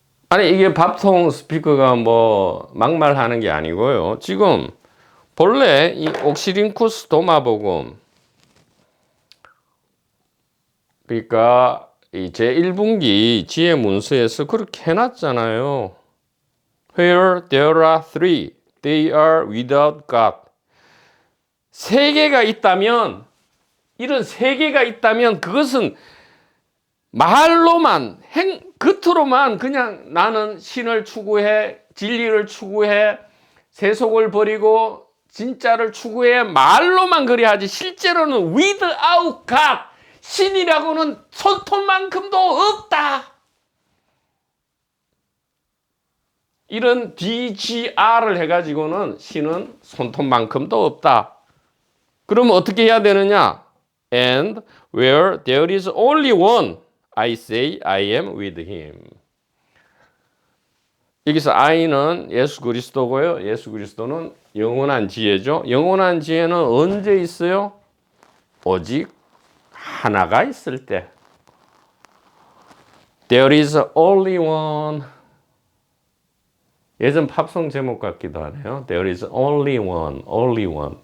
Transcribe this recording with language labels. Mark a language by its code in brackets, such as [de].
[ko] 아니 이게 밥통 스피커가 뭐 막말하는 게 아니고요. 지금 본래 이 옥시링쿠스 도마복음 그러니까 이 제1분기 지혜 문서에서 그렇게 해놨잖아요. [en] Where there are three, they are without God. [ko] 세 개가 있다면 이런 세 개가 있다면 그것은 말로만 겉으로만 그냥 나는 신을 추구해 진리를 추구해 세속을 버리고 진짜를 추구해 말로만 그리 하지 실제로는 [en] without God [ko] 신이라고는 손톱만큼도 없다. 이런 DGR을 해가지고는 신은 손톱만큼도 없다. 그러면 어떻게 해야 되느냐? [en] And where there is only one, I say I am with him. [ko] 여기서 I는 예수 그리스도고요. 예수 그리스도는 영원한 지혜죠. 영원한 지혜는 언제 있어요? 오직 하나가 있을 때. [en] There is only one. [ko] 예전 팝송 제목 같기도 하네요. [en] There is only one, only one.